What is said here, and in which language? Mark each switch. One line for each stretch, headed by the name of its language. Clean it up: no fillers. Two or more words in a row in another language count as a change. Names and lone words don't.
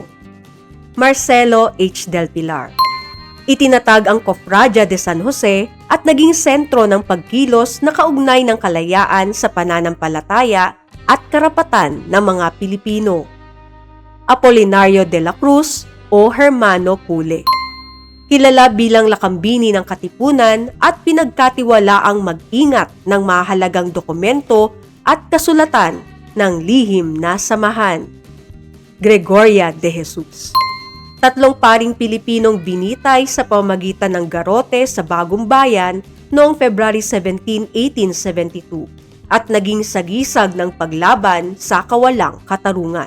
Filipino: Marcelo H. Del Pilar. Itinatag ang Cofradia de San Jose at naging sentro ng pagkilos na kaugnay ng kalayaan sa pananampalataya at karapatan ng mga Pilipino. Apolinario de la Cruz o Hermano Pule. Kilala bilang lakambini ng katipunan at pinagkatiwalaang mag-ingat ng mahalagang dokumento at kasulatan ng lihim na samahan. Gregoria de Jesus. Tatlong paring Pilipinong binitay sa pamamagitan ng garote sa Bagong Bayan noong February 17, 1872 at naging sagisag ng paglaban sa kawalang katarungan.